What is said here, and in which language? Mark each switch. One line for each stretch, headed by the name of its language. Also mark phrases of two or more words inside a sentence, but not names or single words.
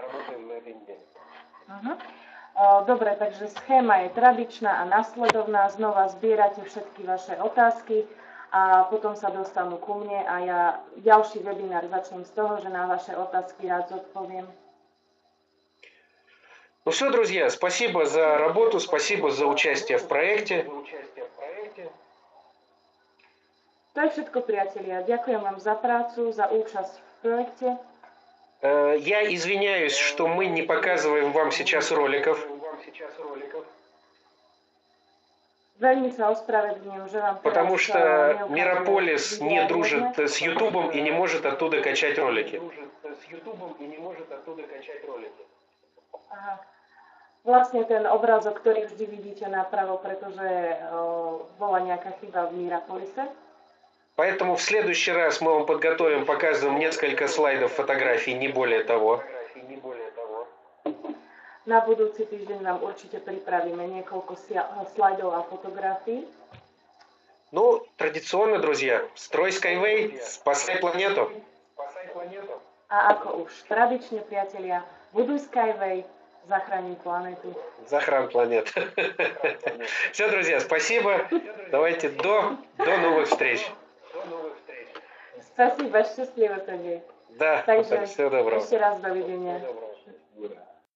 Slovak: Dobre, takže schéma je tradičná a nasledovná. Znova zbierate všetky vaše otázky a potom sa dostanú ku mne a ja ďalší webinár začnem z toho, že na vaše otázky rád zodpoviem.
Russian: Ну все, друзья, спасибо за работу, спасибо за участие в проекте.
Slovak: To je všetko, priatelia. Ďakujem vám za prácu, za účasť v projekte.
Russian: Я извиняюсь, что мы не показываем вам сейчас роликов.
Slovak: Veľmi sa ospravedlňujem, že vám
Russian: Потому
Slovak: teraz
Russian: что
Slovak: neukážem
Russian: Мирополис не
Slovak: videa
Russian: дружит
Slovak: jedné.
Russian: с Ютубом и не может оттуда качать ролики.
Slovak: Aha. Vlastne ten obrázok, ktorý vždy vidíte napravo, pretože bola nejaká chyba v Mirapolise.
Russian: Поэтому в следующий раз мы вам подготовим, показываем несколько слайдов фотографий, не более того.
Slovak: Na budúci týždeň vám určite pripravíme niekoľko slajdov a fotografií.
Russian: Ну, традиционно, друзья, строй Skyway, спасай планету.
Slovak: A ako už tradične, priatelia, buduj Skyway, zachráni planetu.
Russian: Захран планет. Все, друзья, спасибо. Давайте до новых встреч.
Slovak: Spasíba, šťastlivé to je.
Russian: Да,
Slovak: Takže
Russian: всего доброго.
Slovak: ešte raz dovidenia.